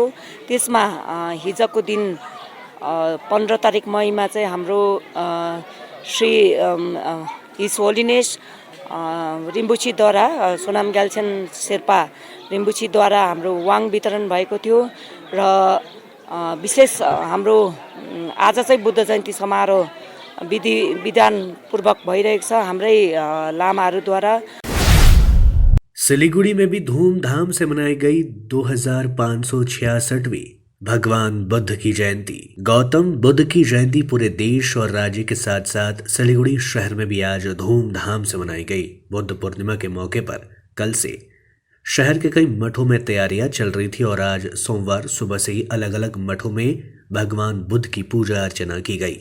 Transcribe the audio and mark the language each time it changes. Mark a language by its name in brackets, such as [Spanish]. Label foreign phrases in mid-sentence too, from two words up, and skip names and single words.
[Nepali] त्यसमा हिजोको दिन 15 तारिक मईमा चाहिँ हाम्रो श्री [English] His Holiness [Nepali] रिम्बुचीद्वारा सोनाम ग्याल्छेन शेर्पा रिम्बुचीद्वारा हाम्रो वाङ वितरण भएको थियो र विशेष हाम्रो आज चाहिँ बुद्ध जयन्ती समारोह विधि विधानपूर्वक भइरहेको छ हाम्रै लामाहरूद्वारा। [Hindi] सिलीगुड़ी में भी धूमधाम से मनाई गई 2566वीं भगवान बुद्ध की जयंती। गौतम बुद्ध की जयंती पूरे देश और राज्य के साथ साथ सिलीगुड़ी शहर में भी आज धूमधाम से मनाई गई। बुद्ध पूर्णिमा के मौके पर कल से शहर के कई मठों में तैयारियां चल रही थी और आज सोमवार सुबह से ही अलग अलग मठों में भगवान बुद्ध की पूजा अर्चना की गई।